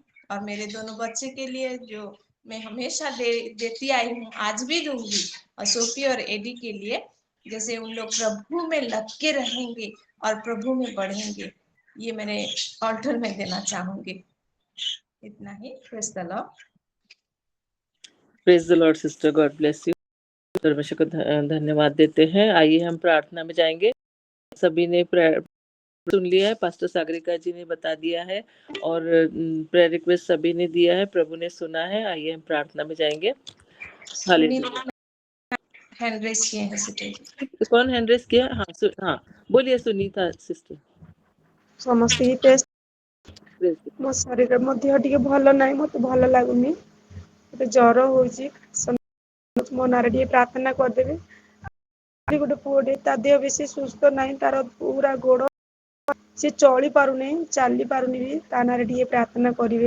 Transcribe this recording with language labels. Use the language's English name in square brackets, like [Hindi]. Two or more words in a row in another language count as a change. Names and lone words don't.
[Hindi] और मेरे दोनों बच्चे के लिए जो मैं हमेशा देती आई हूँ, आज भी दूंगी। और सोफी और एडी के लिए जैसे उन लोग प्रभु में लग के रहेंगे और प्रभु में बढ़ेंगे, ये मैंने ऑल्टर में देना चाहूंगी। इतना ही। [English] Praise the Lord. Praise the Lord sister, God bless you. [Hindi] परमेश्वर को धन्यवाद देते हैं। आइए हम प्रार्थना में जाएंगे। सभी ने प्रेयर सुन लिया है, पास्टर सागरिका जी ने बता दिया है और [English] prayer request [Hindi] सभी ने दिया है, प्रभु ने सुना है। आइए हम प्रार्थना में जाएंगे। हालेलुया। [English] hand raise [Hindi] किए हैं सिस्टर। कौन [English] hand raise [Hindi] किया? हाँ बोलिए सुनीता सिस्टर। [Odia] ସମସ୍ତେ ମୋ ଶରୀର ମଧ୍ୟ ଟିକେ ଭଲ ନାହିଁ, ମତେ ଭଲ ଲାଗୁନି, ମତେ ଜ୍ୱର ହଉଛି। ମୋ ନାଁରେ ଟିକେ ପ୍ରାର୍ଥନା କରିଦେବେ। ଗୋଟେ ପୁଅଟେ, ତା ଦେହ ବେଶୀ ସୁସ୍ଥ ନାହିଁ, ତାର ପୁରା ଗୋଡ ସେ ଚଳି ପାରୁନି, ଚାଲି ପାରୁନି ବି, ତା ନାଁରେ ଟିକେ ପ୍ରାର୍ଥନା କରିବେ।